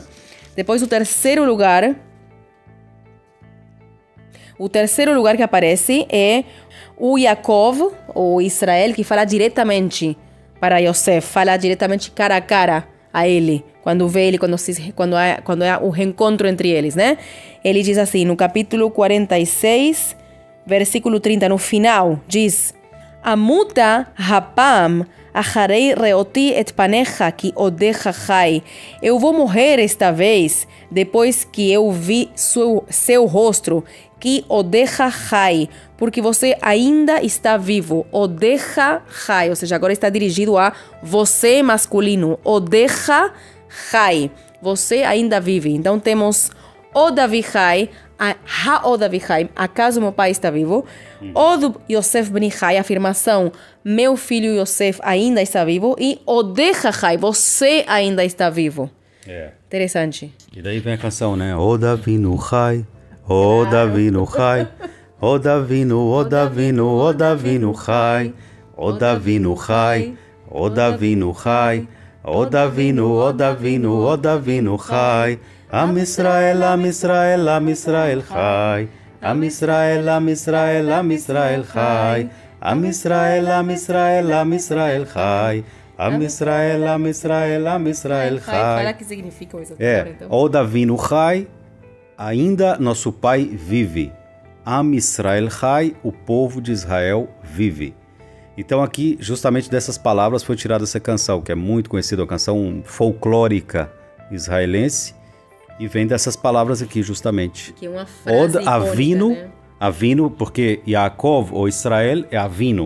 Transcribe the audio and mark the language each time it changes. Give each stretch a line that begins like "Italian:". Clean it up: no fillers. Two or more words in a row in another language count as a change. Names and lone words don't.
Portuguese: Depois o terceiro lugar. O terceiro lugar que aparece é o Jacob, ou Israel, que fala diretamente para Yosef, fala diretamente cara a cara a ele, quando vê ele, quando há o reencontro entre eles, né? Ele diz assim, no capítulo 46, versículo 30, no final, diz:
Hebrew: אמותה הפעם אחרי ראותי את פניך כי עודך חי.
Portuguese: Eu vou morrer esta vez, depois que eu vi seu rosto, que
Hebrew: עודך חי,
Portuguese: porque você ainda está vivo.
Hebrew: עודך חי,
Portuguese: ou seja, agora está dirigido a você masculino.
Hebrew: עודך חי,
Portuguese: você ainda vive. Então temos
Hebrew: עוד אבי חי, עוד אבי חי,
Portuguese: acaso meu pai está vivo.
Hebrew: עוד יוסף בני חי,
Portuguese: afirmação, meu filho Yosef ainda está vivo. E
Hebrew: עודך חי,
Portuguese: você ainda está vivo. Interessante. E daí vem a canção, né?
Hebrew: עוד אבינו חי, עוד אבינו חי, עוד אבינו, עוד אבינו, עוד אבינו חי, עוד אבינו חי, עוד אבינו חי, עוד אבינו, עוד אבינו, עוד אבינו חי. עם ישראל, עם ישראל, עם ישראל חי. עם ישראל, עם ישראל, עם ישראל חי. עם ישראל, עם ישראל, עם ישראל חי. עם ישראל, עם ישראל, עם ישראל חי.
Portuguese: Fala que significa isso.
Hebrew: עוד אבינו חי,
Portuguese: ainda nosso pai vive.
Hebrew: עם ישראל חי,
Portuguese: o povo de Israel vive. Então aqui, justamente dessas palavras foi tirada essa canção, que é muito conhecida, uma canção folclórica israelense. E vem dessas palavras aqui, justamente. Que é uma frase icônica, Avinu, né? Avinu, porque Yaakov, ou Israel, é Avinu.